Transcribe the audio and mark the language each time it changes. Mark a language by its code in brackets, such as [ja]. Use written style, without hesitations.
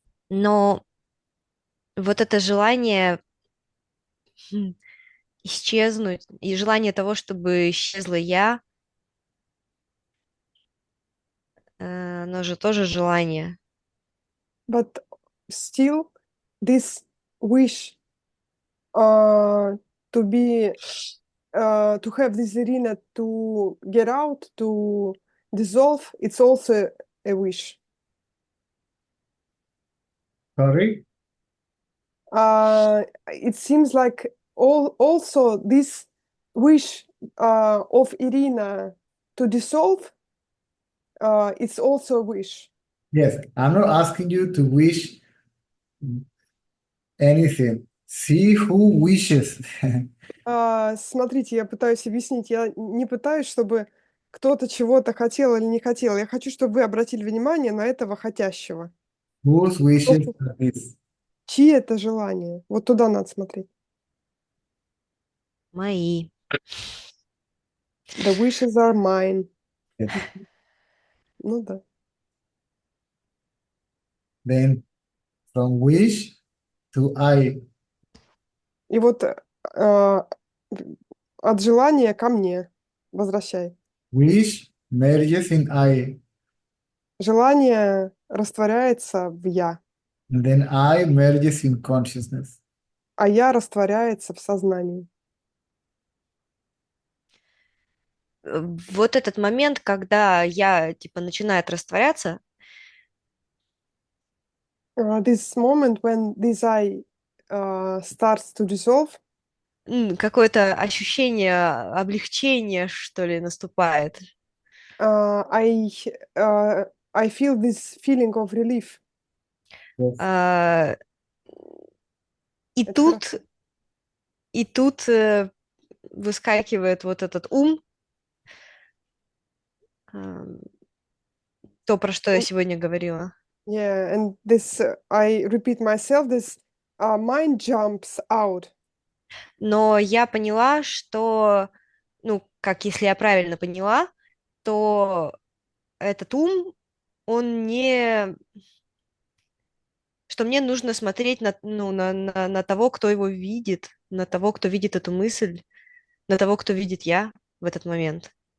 [ru] Но вот это желание исчезнуть и желание того, чтобы исчезла я, оно же тоже желание. [en] But still, this wish to be to have this arena to get out, to dissolve, it's also a wish. Sorry? It seems like also this wish of Irina to dissolve, it's also a wish. Yes, I'm not asking you to wish anything. See who wishes. [ru] Смотрите, я пытаюсь объяснить. Я не пытаюсь, чтобы кто-то чего-то хотел или не хотел. Я хочу, чтобы вы обратили внимание на этого хотящего. [en] Whose wishes are this? [ru] Чьи это желания? Вот туда надо смотреть. Мои. [en] The wishes are mine. Yes. [ru] Ну да. [en] Then from wish to I. [ru] И вот от желания ко мне возвращай. [en] Wish merges in I. [ru] Желание растворяется в я, [en] And then I merges in consciousness. [ru] а я растворяется в сознании. Вот этот момент, когда я, типа, начинает растворяться, [en] This moment when this I starts to dissolve, [ru] какое-то ощущение облегчения, что ли, наступает. [en] I feel this feeling of relief. Yes. [ru] И Это тут, хорошо. и тут выскакивает вот этот ум, то, про что я сегодня говорила. [en] Yeah, and this I repeat myself. This mind jumps out. [ru] Но я поняла, что, ну, как если я правильно поняла, то этот ум, он не... Что мне нужно смотреть на того, кто его видит, на того, кто видит эту мысль, на того, кто видит я в этот момент.